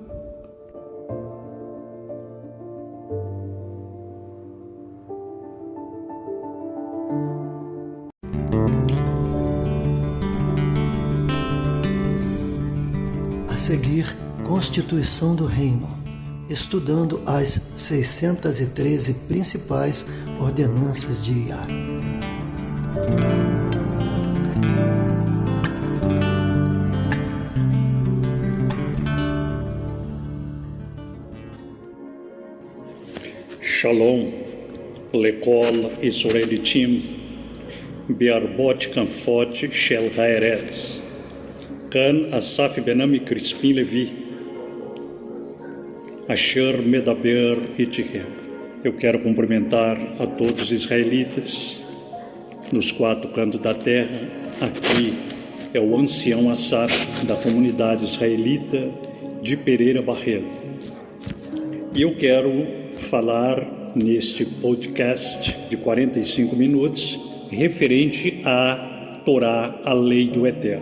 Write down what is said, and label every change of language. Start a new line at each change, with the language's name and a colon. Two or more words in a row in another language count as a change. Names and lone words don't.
Portuguese: A seguir, Constituição do Reino, estudando as 613 principais ordenanças de Yah.
Hebrew: שלום לכל ישראליטים בארבע כנפות של הארץ כאן Asaf benami Crispim Levi אשר מדבר איתכם.
Portuguese: Eu quero cumprimentar a todos os israelitas nos 4 cantos da terra. Aqui é o ancião Asaf da comunidade israelita de Pereira Barreto. E eu quero falar neste podcast de 45 minutos referente à Torá, a lei do Eterno.